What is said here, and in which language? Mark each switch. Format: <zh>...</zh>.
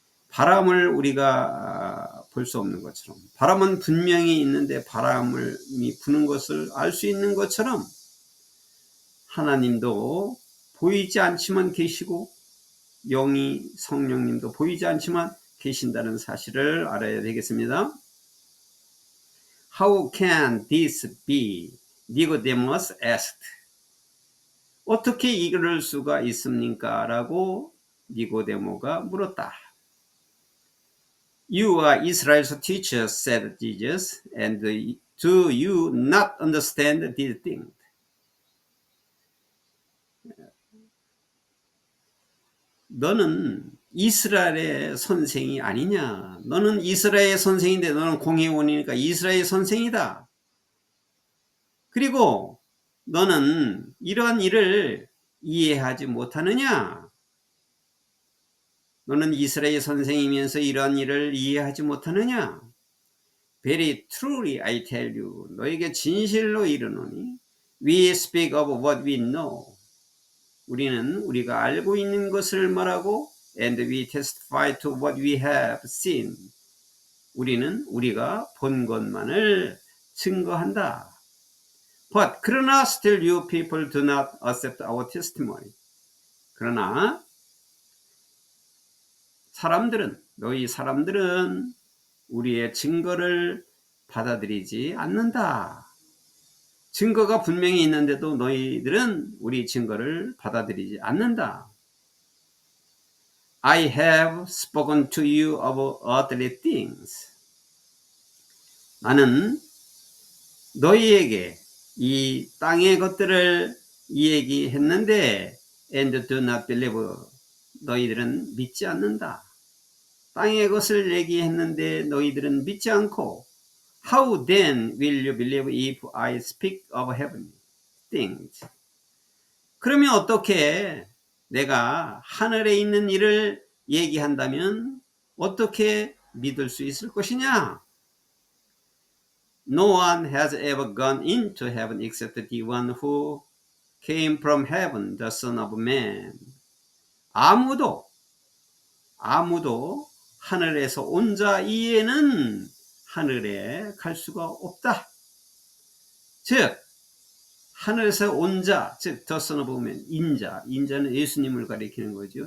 <ko>바람을 우리가 볼 수 없는 것처럼, 바람은 분명히 있는데 바람이 부는 것을 알 수 있는 것처럼, 하나님도 보이지 않지만 계시고 영이 성령님도 보이지 않지만 계신다는 사실을 알아야 되겠습니다.</ko> <en>How can this be? Nicodemus asked.</en> <ko>어떻게 이럴 수가 있습니까? 라고 니고데모가 물었다.</ko> <en>You are Israel's teacher, said Jesus, and do you not understand these things?</en> <ko>너는 이스라엘의 선생이 아니냐? 너는 이스라엘의 선생인데, 너는 공회원이니까 이스라엘의 선생이다. 그리고 너는 이러한 일을 이해하지 못하느냐? 너는 이스라엘 선생이면서 이러한 일을 이해하지 못하느냐?</ko> <en>Very truly I tell you,</en> <ko>너에게 진실로 이르노니,</ko> <en>we speak of what we know.</en> <ko>우리는 우리가 알고 있는 것을 말하고,</ko> <en>and we testify to what we have seen.</en> <ko>우리는 우리가 본 것만을 증거한다. But 그러나 still you people do not accept our testimony. 그러나 너희 사람들은 우리의 증거를 받아들이지 않는다. 증거가 분명히 있는데도 너희들은 우리 증거를 받아들이지 않는다.</ko> <en>I have spoken to you of earthly things.</en> <ko>나는 너희에게 이 땅의 것들을 얘기했는데</ko> <en>and do not believe.</en> <ko>너희들은 믿지 않는다. 땅의 것을 얘기했는데 너희들은 믿지 않고</ko> <en>How then will you believe if I speak of heavenly things?</en> <ko>그러면 어떻게 내가 하늘에 있는 일을 얘기한다면 어떻게 믿을 수 있을 것이냐?</ko> <en>No one has ever gone into heaven except the one who came from heaven, the Son of Man.</en> <ko>아무도 하늘에서 온 자 이에는 하늘에 갈 수가 없다. 즉 하늘에서 온 자, 즉</ko> <en>the Son of Man,</en> <ko>인자는 예수님을 가리키는 거죠.</ko>